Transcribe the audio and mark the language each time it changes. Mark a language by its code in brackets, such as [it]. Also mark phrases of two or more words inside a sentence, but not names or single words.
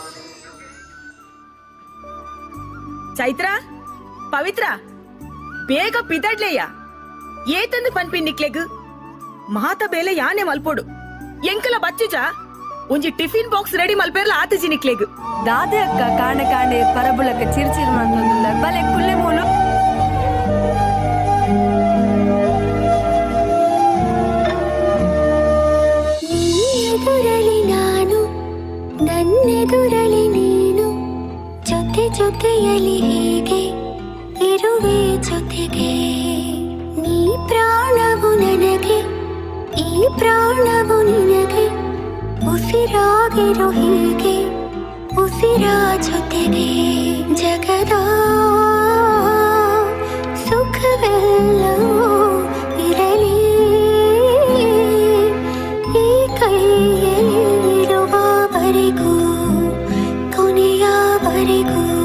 [tcy] ಚೈತ್ರ ಪವಿತ್ರ ಬೇಗ ಪಿದಡ್ಲೆಯ ಏತಂದು ಪನ್ಪಿ ನಿಕ್ಲೆಗ್ ಮಾತ ಬೇಲೆ ಯಾನೆ ಮಲ್ಪೋಡು ಎಂಕಲ ಬಚ್ಚುಜ ಒಂಜಿ [en] tiffin box [tcy] ರೆಡಿ ಮಲ್ಪೇರ್ಲ ಆತಜಿ ನಿಕ್ಲೆಗ್ ದಾದೆ ಅಕ್ಕ ಕಾಣೆ ಕಾಣೆ ಪರಬುಳಕ ಚಿರ್ಚಿರ್ ಮಂತೊಂದುಲ್ಲ ಬಲೆ ಕುಲ್ಲೆ ಮೂಲು [kn] ಎದುರಲಿ ನಾನು ನನ್ನೆದುರಲಿ ನೀನು ಜೊತೆ ಜೊತೆಯಲಿ ಹೀಗೆ ಇರುವೆ ಜೊತೆಗೆ ನೀ ಪ್ರಾಣವು ನನಗೆ ಈ ಪ್ರಾಣವು ನಿನಗೆ ಉಸಿರಾಗಿರೋ ಹೀಗೆ ಉಸಿರ ಜೊತೆಗೆ ಜಗದ ಸುಖವೆಲ್ಲವೂ ಇರಲಿ ಈ ಕೈಯಲ್ಲಿರುವವರೆಗೂ ಕೊನೆಯವರೆಗೂ